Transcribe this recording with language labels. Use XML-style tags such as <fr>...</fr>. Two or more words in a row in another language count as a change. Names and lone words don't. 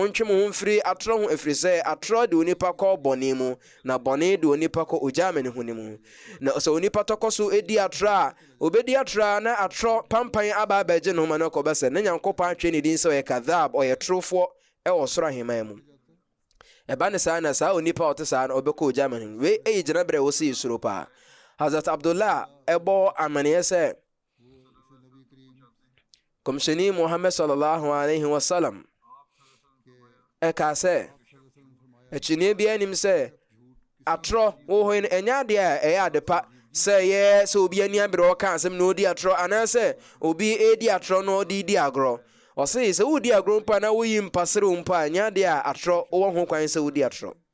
<ak>montwe mo ho mfiri atorɔ ho ɛfiri sɛ atorɔ de onipa kɔ bɔne mu na bɔne de onipa kɔ ogya amane ho ne mu na sɛ onipa tɔkɔ so edi atorɔ a obedi atorɔ na atorɔ pampan aba abɛgye no ho ma no kɔbɛ sɛ ne Nyankopɔn atwe ne din sɛ ɔyɛ kadhab ɔyɛ torofoɔ ɛwɔ soro ahemman mu ɛba ne saa na saa onipa ɔte saa na ɔbɛkɔ ogya amane ho wei ɛyɛ gyinaberɛ wɔ sɛ soro paa Hazrat Abdullah ɛbɔ amaneɛ sɛ Komsheni Muhammad</ak> <ar>صلى الله عليه وسلم</ar> <ak>eka sɛ ɛkyinɛ bi anim sɛ atorɔ wo no ɛnya ade a ɛyɛ ade pa sɛ yɛ sɛ obi ani abere ɔka asɛm na odi atorɔ anaasɛ obi edi atorɔ na ɔde di agorɔ ɔse sɛ wodi agorɔ mpa na woyi mpasere mpa ɛnya ade a atorɔ wɔ ho kwan sɛ wodi atorɔ</ak>